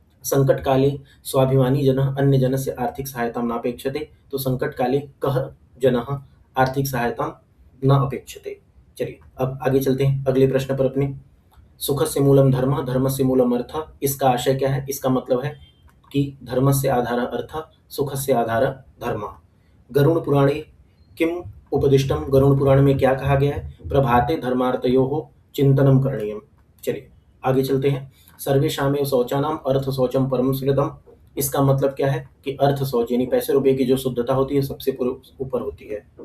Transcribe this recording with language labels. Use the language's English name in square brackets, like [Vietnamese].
[Sanskrit] संकट काले स्वाभिमानी जनः अन्य जनस्य आर्थिक सहायतां नापेक्षते, तो संकट काले कः जनः आर्थिक सहायतां न अपेक्षते। [Hindi] चलिए अब आगे चलते हैं अगले प्रश्न पर अपने। [Sanskrit] सुखस्य मूलम धर्म, धर्मस्य मूलम अर्थ, [Hindi] इसका आशय क्या है? इसका मतलब है कि [Sanskrit] धर्मस्य आधारः अर्थः, सुखस्य आधारः धर्मः। गरुड़ पुराणे किम उपदिष्टम, [Hindi] गरुड़ पुराण में क्या कहा गया है? [Sanskrit] प्रभाते धर्मार्थयोः चिंतनम करणीयम। [Hindi] चलिए आगे चलते हैं। [Sanskrit] सर्वेषामेव शौचानाम अर्थ शौचम परम स्मृतम, [Hindi] इसका मतलब क्या है कि अर्थ शौच यानी पैसे रुपए की जो शुद्धता होती है सबसे ऊपर होती है।